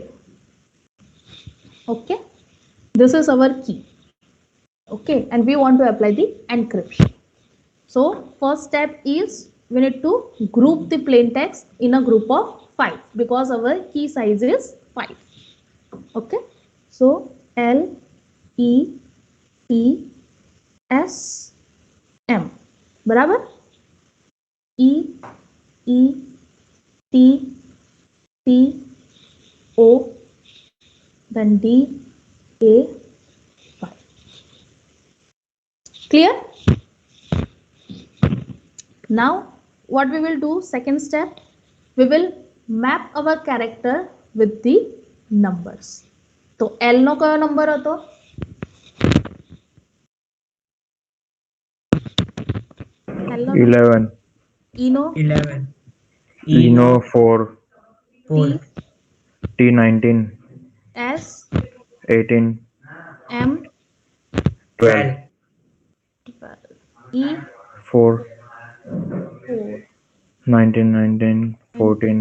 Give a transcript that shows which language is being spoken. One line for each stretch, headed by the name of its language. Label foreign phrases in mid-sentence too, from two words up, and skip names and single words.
English: Okay, this is our key. Okay, and we want to apply the encryption. So first step is we need to group the plain text in a group of 5 because our key size is 5. Okay, so L E T S M, बराबर, E E T T O, then D A 5. Clear? Now what we will do, second step, we will map our character with the numbers.
Gujarati: તો L નો કયો નંબર હતો? L નો 11. E નો 11. E no 4. 4. T 19. S 18. M 12. 12 E 4. 4 19. 19. 14.